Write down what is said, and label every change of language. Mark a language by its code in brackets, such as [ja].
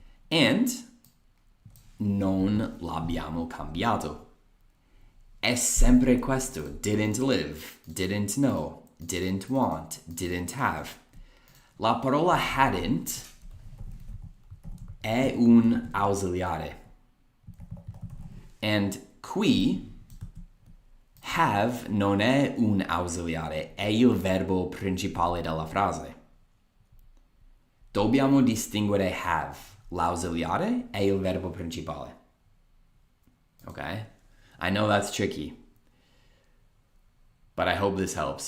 [it] And non l'abbiamo cambiato. È sempre questo. [en] Didn't live, didn't know, didn't want, didn't have. [it] La parola hadn't è un ausiliare. And qui, have non è un ausiliare, è il verbo principale della frase. Dobbiamo distinguere have. L'ausiliare è il verbo principale. [en] Okay? I know that's tricky, but I hope this helps.